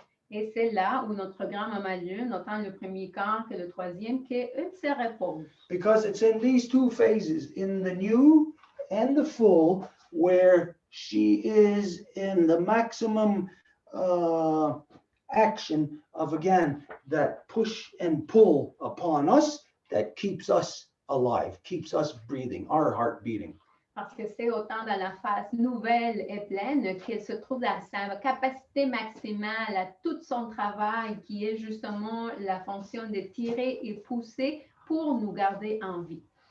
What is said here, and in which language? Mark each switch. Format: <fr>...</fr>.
<fr>Et c'est là où notre grand-maman lune, autant le premier quart que le troisième, qu'elle se repose.</fr> <en>Because it's in these two phases, in the new and the full, where she is in the maximum action of, again, that push and pull upon us that keeps us alive, keeps us breathing, our heart beating.</en> <fr>Parce que c'est autant dans la phase nouvelle et pleine qu'elle se trouve à sa capacité maximale, à tout son travail, qui est justement la fonction de tirer et pousser pour nous garder en vie.</fr>